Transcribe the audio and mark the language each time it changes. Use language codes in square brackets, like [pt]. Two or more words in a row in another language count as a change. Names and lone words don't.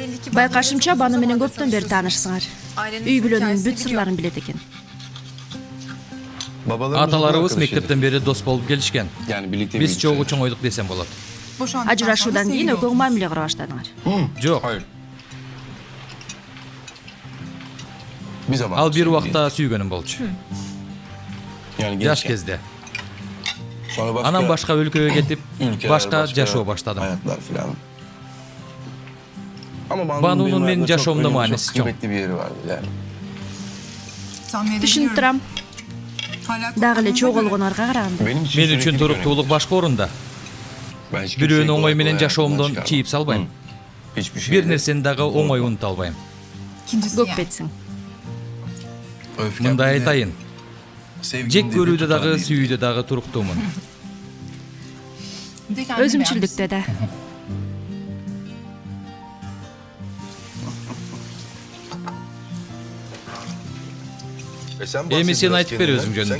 [ky] Байкашымча баны менен көптөн бери таанышсыңар. Үй бүлөнүн бүт сырларын билет экен. Аталарыбыз мектептен бери дос болуп келишкен. [tr] Yani birlikte [ky] Биз чогуу чоңойдук десем болот. Ажырашуудан кийин экөө мамиле кыра баштадыңар. Жок, [tr] Hayır. Bir zaman. [ky] ал бир убакта сүйгөнүм болчу. [tr] Yani [ky] Жаш [tr] gençken. [ky] кезде. [tr] Sonra başka [ky] Анан башка өлкөгө кетип, [tr] ülkeler, [ky] башка жашоо баштадым. [tr] hayatlar filan. Ama Banu'nun benim benim hayatımda çok yaşamda önemli, manesi çok çok. kıymetli bir yeri vardı yani. [ky] Түшүнүп турам. Дагы эле чогулгонорго караганда. [tr] Benim için [ky] Мен [tr] şöyle [ky] үчүн [tr] bir [ky] туруктуулук башка орунда. [tr] Ben hiç [ky] Бирөөнү [tr] kimseyi [ky] оңой [tr] kolay [ky] менен [tr] kolay [ky] жашоомдон [tr] hayatımdan [ky] чийип салбайм. [tr] çıkarmam. Hiçbir şey. [ky] Бир нерсени дагы оңой унута албайм. Көкпетсиң. Мындай айтайын. Жек көрүүдө дагы, сүйүүдө дагы туруктуумун. Өзүмчүлдүктө да. Эми сен айтып бер өзүң жөнүндө.